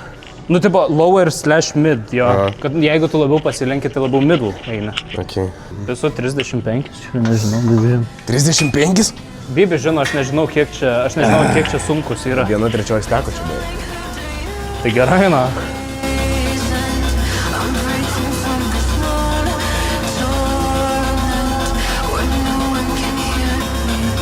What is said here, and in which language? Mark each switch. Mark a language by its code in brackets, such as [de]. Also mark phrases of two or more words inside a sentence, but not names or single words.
[lt] Nu, tipo [en] lower/mid, [lt] jo. Aha. Kad jeigu tu labiau pasilenki, tai labiau middle eina. Okay. Esu 35, nežinau, bibė. 35? Bibė žino, aš nežinau, kiek čia sunkus yra. 1/3 steko čia beveik. Tai gerai, na. [en] I'm breaking from this torment where no one can hear me.